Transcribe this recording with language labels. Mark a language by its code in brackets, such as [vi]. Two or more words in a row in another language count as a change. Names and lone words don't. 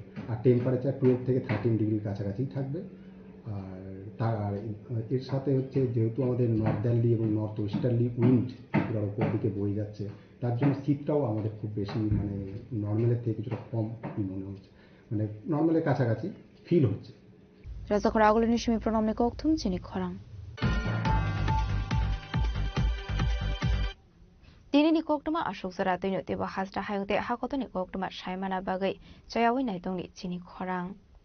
[bn] আর টেম্পারেচার 12 থেকে 13 ডিগ্রির কাছাকাছি থাকবে। আর এর সাথে হচ্ছে যেহেতু আমাদের নর্দার্লি এবং [en] north westerly wind [bn] ত্রিপুরার উপর দিকে বয়ে যাচ্ছে, তার জন্য শীতটাও আমাদের খুব বেশি মানে নর্মালের থেকে কিছুটা কম মনে হচ্ছে, মানে নর্মালের কাছাকাছি ফিল হচ্ছে। [trp] rajakora agolini shimi pronom ni kok thum chini khorang Dini ni koktuma ashok zara tino teba hasra hayute hakotoni koktuma shaimana bagai chayawi naitongni chini khorang